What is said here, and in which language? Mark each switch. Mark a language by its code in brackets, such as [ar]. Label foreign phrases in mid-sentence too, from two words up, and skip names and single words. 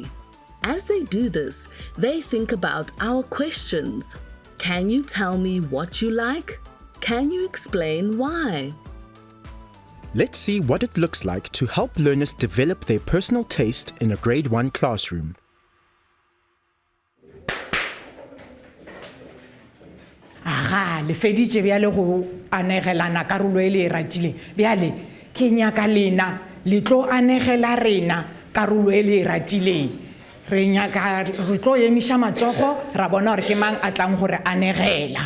[en] As they do this, they think about our questions. Can you tell me what you like? Can you explain why? Let's see what it looks like to help learners develop their personal taste in a grade 1 classroom. [nso] Aha, le feditše bjale go anegelana karolo e le e ratile. Bjale, ke nyaka lena, le tlo anegela rena karolo e le e ratile. Re nyaka, re tlo emiša matsogo, ra bona gore ke mang a tlang gore anegela.